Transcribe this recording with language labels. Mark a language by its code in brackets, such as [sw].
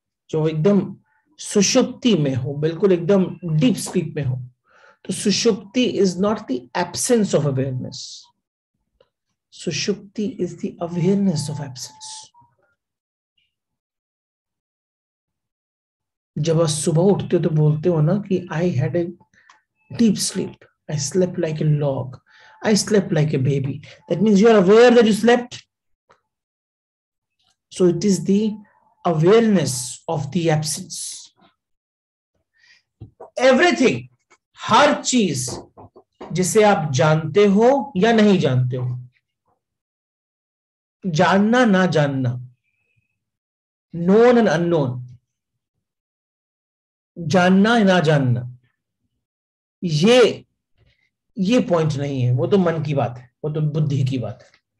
[hi] जो एकदम सुषुप्ति में हो, बिल्कुल एकदम डीप स्लीप में हो, तो [en] Sushupti is not the absence of awareness, sushupti is the awareness of absence. [hi] जब आप सुबह उठते हो तो बोलते हो ना कि [en] I had a deep sleep, I slept like a log, I slept like a baby. That means you are aware that you slept. So it is the awareness of the absence. [hi] Everything, हर चीज जिसे आप जानते हो या नहीं जानते हो, जानना ना जानना, [en] known and unknown, [hi] जानना ना जानना, ये पॉइंट नहीं है, वो तो मन की बात है, वो तो बुद्धि की बात है।